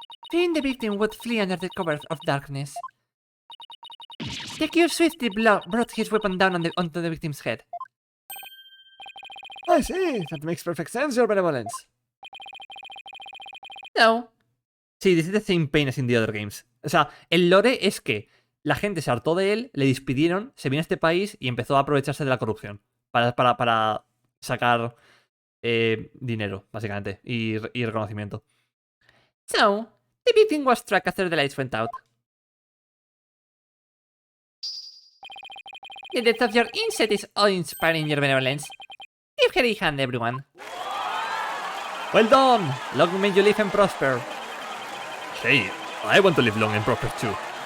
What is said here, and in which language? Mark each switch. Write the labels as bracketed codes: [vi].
[en] Fearing the victim would flee under the cover of darkness, the accused swiftly brought his weapon down onto the victim's head. I see, that makes perfect sense, your benevolence. [es] No, [en] Sí, this is the same pain as in the other games. [es] O sea, el lore es que la gente se hartó de él, le despidieron, se vino a este país y empezó a aprovecharse de la corrupción para sacar dinero, básicamente, y reconocimiento. [en] So, the big thing was struck after the lights went out. The death of your insect is awe-inspiring your benevolence. Give her a hand, everyone. Well done! Long may you live and prosper. Hey, I want to live long and prosper too.